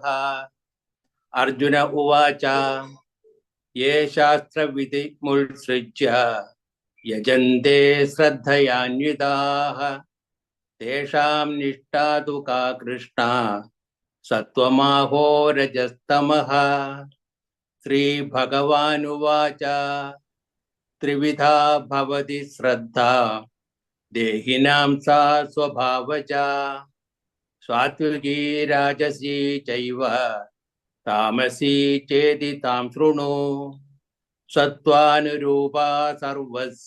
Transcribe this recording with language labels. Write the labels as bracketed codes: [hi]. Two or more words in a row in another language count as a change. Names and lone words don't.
[sa] അർജുന ഉവാച യേ ശാസ്ത്രവിധി മുത്സൃജ്യ യജന്തെ ശ്രദ്ധയാന്വിതാഃ തേഷാം നിഷ്ഠാ തു കാ കൃഷ്ണ സത്വമാഹോ രജസ്തമഃ श्रीभगवानुवाच त्रिविधा भवति श्रद्धा देहिनां सा स्वभावजा सात्विकी राजसी चैव तामसी चेति तां शृणु सत्त्वानुरूपा सर्वस्य